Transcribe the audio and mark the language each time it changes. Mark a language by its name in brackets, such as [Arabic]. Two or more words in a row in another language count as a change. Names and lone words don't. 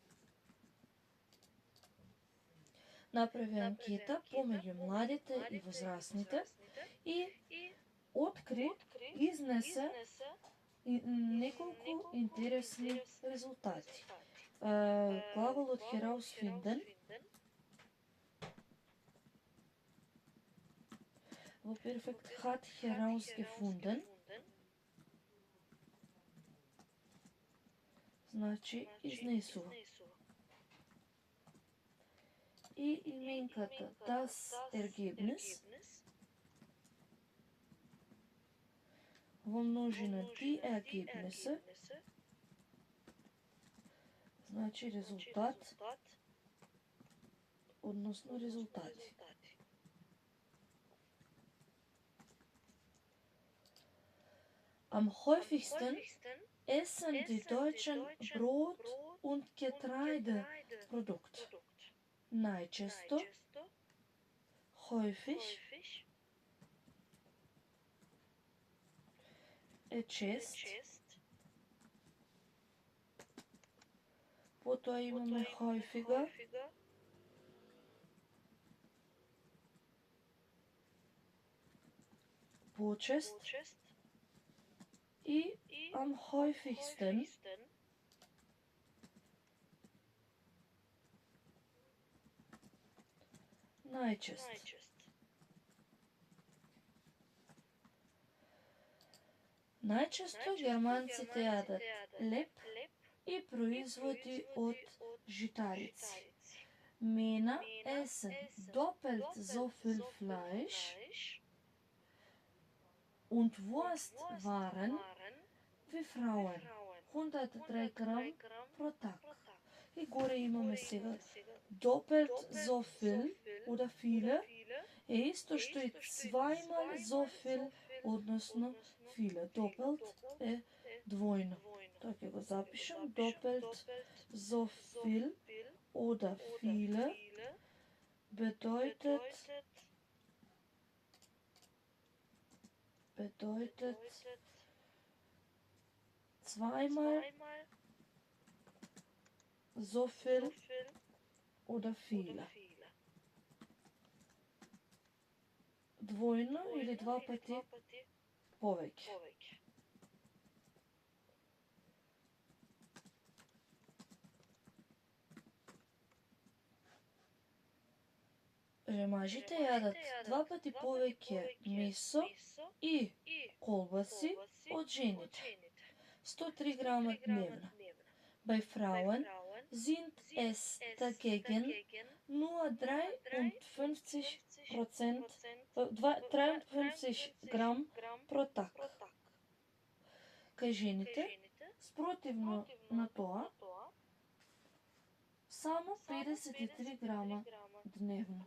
[Macedonian] Направи анкета помеѓу младите и возрастните и откри, изнесе неколку интересни резултати. Глаголот herausfinden во перфект [German] hat herausgefunden [Macedonian] значи изнесува. И именката [German] das Ergebnis [Macedonian] во множина [German] die Ergebnisse [Macedonian] значи резултат, односно резултати. [German] Am häufigsten essen die Deutschen Brot und Getreideprodukt. [Macedonian] Најчесто, häufig, е чест. Потоа имаме häufiger, почест и [German] am häufigsten, [Macedonian] најчест. Најчесто германците јадат леп и производи од житарици. [German] Männer essen doppelt so viel Fleisch und Wurstwaren wie Frauen. 103 Gramm pro Tag. [Macedonian] И горе имаме сега [German] doppelt so viel oder viele [Macedonian] е исто што и [German] zweimal so viel, [Macedonian] односно viele. Doppelt е двојно. Тоа ќе го запишам. [German] Doppelt so viel oder viele bedeutet zweimal so viel oder viele. [Macedonian] Двојно или два пати повеќе. Мажите јадат два пати повеќе месо и колбаси од жените. 103 грама дневно. [German] Bei Frauen sind es dagegen nur 53 Gramm pro Tag. [Macedonian] Кај жените, спротивно на тоа, само 53 грама дневно.